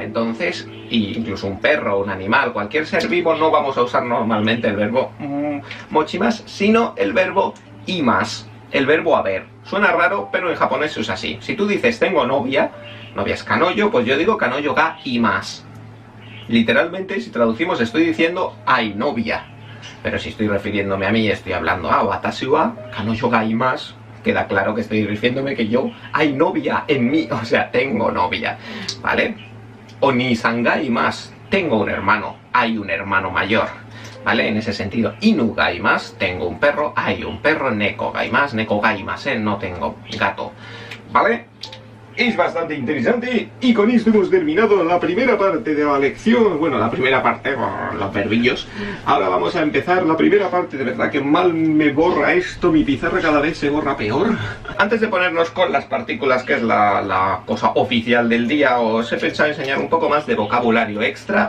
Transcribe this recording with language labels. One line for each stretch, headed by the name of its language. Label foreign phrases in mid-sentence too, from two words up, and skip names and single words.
Spanish: Entonces, incluso un perro, un animal, cualquier ser vivo, no vamos a usar normalmente el verbo mochimas, sino el verbo imas, el verbo haber. Suena raro, pero en japonés se usa así. Si tú dices tengo novia, novia es kanoyo, pues yo digo
Japanese: 彼女がいます.
Spanish: Literalmente, si traducimos, estoy diciendo hay novia. Pero si estoy refiriéndome a mí y estoy hablando
Japanese: 私は彼女がいます,
Spanish: queda claro que estoy refiriéndome que yo hay novia en mí, o sea, tengo novia, ¿vale?
Japanese: お兄さんがいます,
Spanish: tengo un hermano, hay un hermano mayor, ¿vale? En ese sentido,
Japanese: 犬がいます,
Spanish: tengo un perro, hay un perro,
Japanese: 猫がいます、猫がいません,
Spanish: no tengo gato, ¿vale? Es bastante interesante y con esto hemos terminado la primera parte de la lección. Bueno, la primera parte, los verbillos. Ahora vamos a empezar la primera parte. De verdad que mal me borra esto, mi pizarra cada vez se borra peor. Antes de ponernos con las partículas, que es la cosa oficial del día, os he pensado enseñar un poco más de vocabulario extra.